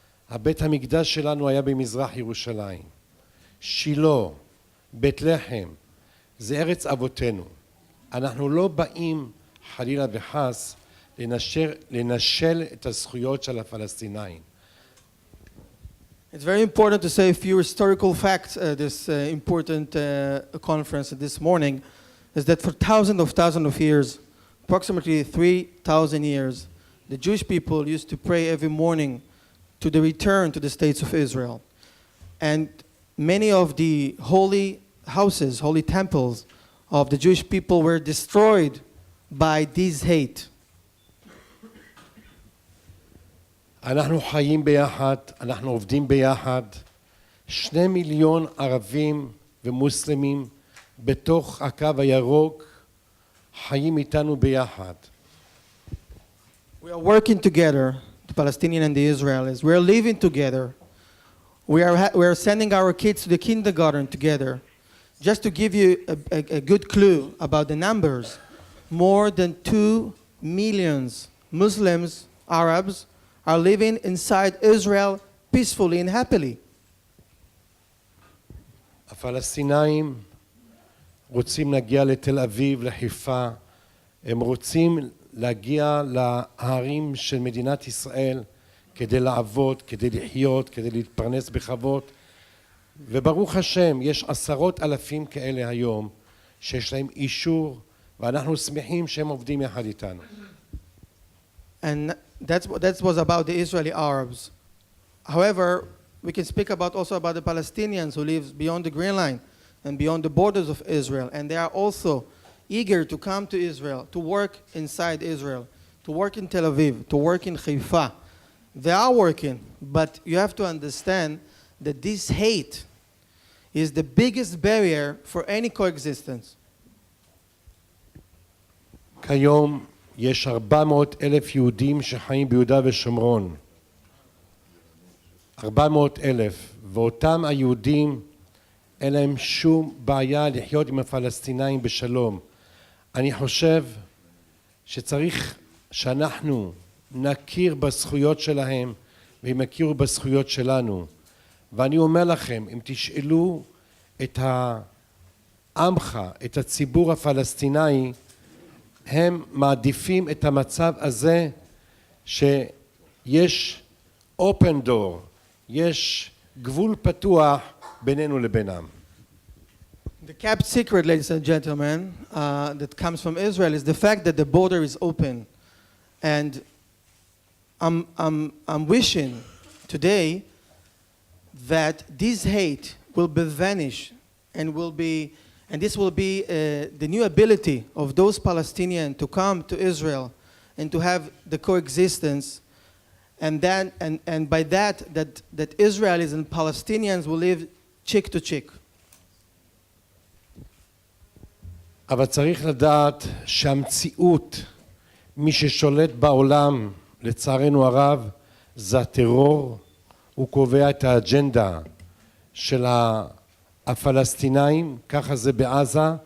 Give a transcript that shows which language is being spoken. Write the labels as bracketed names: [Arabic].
[Hebrew] הבית המקדש שלנו היה במזרח ירושלים. שילה, בית לחם, זה ארץ אבותינו. אנחנו לא באים חלילה וחס לנשל את הזכויות של הפלסטינאים. [English] It's very important to say a few historical facts this important conference this morning is that for thousands of years, approximately 3,000 years, the Jewish people used to pray every morning to the return to the states of Israel. And many of the holy houses, holy temples of the Jewish people were destroyed by this hate. [Hebrew] אנחנו חיים ביחד, אנחנו עובדים ביחד. 2 מיליון ערבים ומוסלמים בתוך הקו הירוק חיים איתנו ביחד. [English] We are working together, the Palestinian and the Israelis. We are living together. We are sending our kids to the kindergarten together. Just to give you a good clue about the numbers, more than 2 million Muslims, Arabs, are living inside Israel peacefully and happily. [Hebrew] הפלסטינאים רוצים להגיע לתל אביב, לחיפה. הם רוצים להגיע להרים של מדינת ישראל כדי לעבוד, כדי לחיות, כדי להתפרנס בכבוד. וברוך השם, יש 10,000 כאלה היום שיש להם אישור, ואנחנו שמחים שהם עובדים יחד איתנו. [English] And that was about the Israeli Arabs. However, we can speak also about the Palestinians who live beyond the Green Line and beyond the borders of Israel. And they are also eager to come to Israel, to work inside Israel, to work in Tel Aviv, to work in Haifa. They are working, but you have to understand that this hate is the biggest barrier for any coexistence. [Hebrew] כיום יש 400,000 יהודים שחיים ביהודה ושומרון. 400,000, ואותם היהודים אין להם שום בעיה לחיות עם הפלסטינאים בשלום. אני חושב שצריך שאנחנו נכיר בזכויות שלהם והם יכירו בזכויות שלנו. ואני אומר לכם, אם תשאלו את העמך, את הציבור הפלסטיני, הם מעדיפים את המצב הזה שיש [English] open door, [Hebrew] יש גבול פתוח בינינו לבינם. [English] The kept secret, ladies and gentlemen, that comes from Israel is the fact that the border is open. And I'm wishing today that this hate will be vanished and this will be the new ability of those Palestinians to come to Israel and to have the coexistence, and by that Israelis and Palestinians will live cheek to cheek. [Hebrew] אבל צריך לדעת שהמציאות, מי ששולט בעולם, לצערנו הרב, זה הטרור. הוא קובע את האג'נדה של הפלסטינאים, ככה זה בעזה.